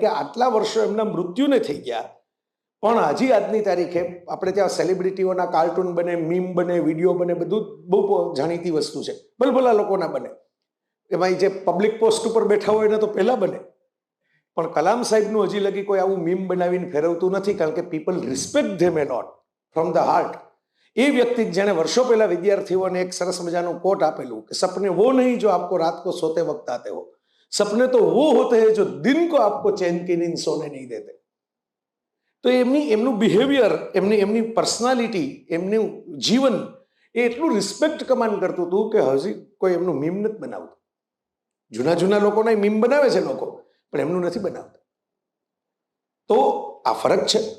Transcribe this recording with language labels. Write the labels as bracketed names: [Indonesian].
[Gujarati] કે આટલા વર્ષો એમના મૃત્યુને થઈ ગયા પણ હજી આજની તારીખે આપણે ત્યાં સેલિબ્રિટીઓના કાર્ટૂન બને, મીમ બને, વિડીયો બને, બધું બહુ જાણીતી વસ્તુ છે. ભલભલા લોકોના બને. એમાં જે પબ્લિક પોસ્ટ ઉપર બેઠા હોય એને તો પહેલા બને. પણ કલામ સાહેબનું હજી લગી કોઈ આવું મીમ બનાવીને ફેરવતું નથી, કારણ કે [English] People respect them a lot from the heart. [Gujarati] એ વ્યક્તિ જેણે વર્ષો પહેલા વિદ્યાર્થીઓને એક સરસ મજાનું કોટ આપેલું કે [Hindi] સપને વો નહીં જો આપકો રાત को सोते वक्त आते हो, सपने तो वो होते हैं जो दिन को आपको चैन की नींद सोने नहीं देते. [Gujarati] તો એમનું બિહેવિયર, એમની પર્સનાલિટી, એમનું જીવન એ એટલું રિસ્પેક્ટ કમાન્ડ કરતું હતું કે હજી કોઈ એમનું મીમ નથી બનાવતું. જૂના લોકોના મીમ બનાવે છે લોકો, પણ એમનું નથી બનાવતા. તો આ ફરક છે.